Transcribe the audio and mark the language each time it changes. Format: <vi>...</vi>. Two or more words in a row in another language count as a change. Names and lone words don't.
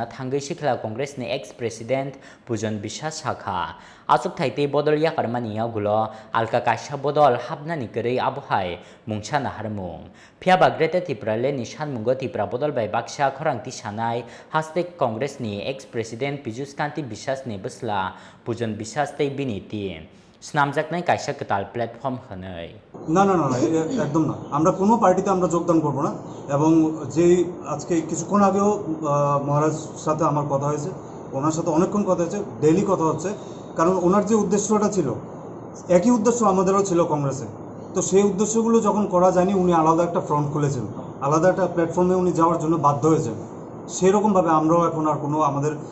<trp>thangai sikla Congress ni</trp> <en>ex president</en> <trp>Pujan Biswas sakha asuk thaite bodol yakarmani yagulo alka kaisa bodol habnani kerei abohai mungchana harmung phiaba Greater Tipralandni Sanmungo Tipra Bodol by Baksa Khorang Tisanai haste Congress ni</trp> <en>ex president</en> <trp>Biswas ni bisla Pujan Biswas te bini ti স্নামজাকনাই কাইসা কতাল প্ল্যাটফর্ম হনই</trp> <bn>না একদম না আমরা কোনো পার্টিতে আমরা যোগদান করব না এবং যে আজকে কিছুক্ষণ আগেও মহারাজ সাথে আমার কথা হয়েছে ওনার সাথে অনেকক্ষণ কথা হয়েছে ডেইলি কথা হচ্ছে কারণ ওনার যে উদ্দেশ্যটা ছিল একই উদ্দেশ্য আমাদেরও ছিল কংগ্রেসে তো সেই উদ্দেশ্যগুলো যখন করা যায়নি উনি আলাদা একটা ফ্রন্ট খুলেছেন আলাদা একটা প্ল্যাটফর্মে উনি যাওয়ার জন্য বাধ্য হয়েছেন সেরকম ভাবে আমরাও এখন আর কোনো আমাদের</bn>